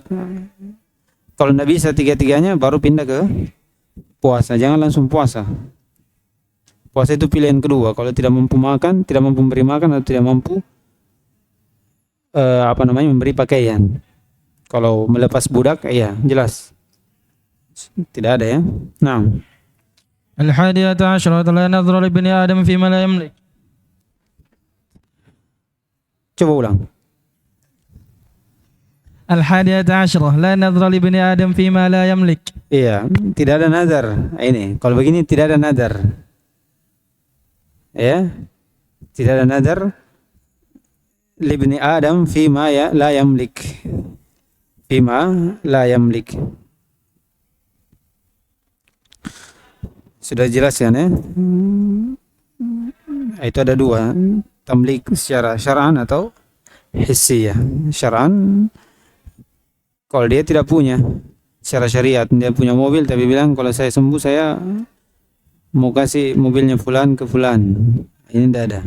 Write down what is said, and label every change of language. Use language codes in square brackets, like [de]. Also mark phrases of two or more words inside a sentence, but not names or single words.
[id] Kalau tidak bisa 3-3-nya, baru pindah ke puasa. Jangan langsung puasa. Puasa itu pilihan kedua. Kalau tidak mampu makan, tidak mampu memberi makan, atau tidak mampu memberi pakaian. Kalau melepas budak, ya jelas tidak ada ya. Nah. [ar] الحادية عشرة لا نذر لبني آدم في ما لا يملك. [id] Coba ulang. [ar] الحادية عشرة لا نذر لبني آدم في ما لا يملك. [id] Iya, tidak ada nazar. Ini, kalau begini tidak ada nazar. Ya. Tidak ada nazar [ar] لبني آدم في ما لا يملك. في ما لا يملك. [id] Sudah jelas ya, itu ada 2, tamlik secara syar'an atau hissiyah. Syar'an, kalau dia tidak punya secara syariat, dia punya mobil tapi bilang kalau saya sembuh saya mau kasih mobilnya fulan ke fulan, ini tidak ada.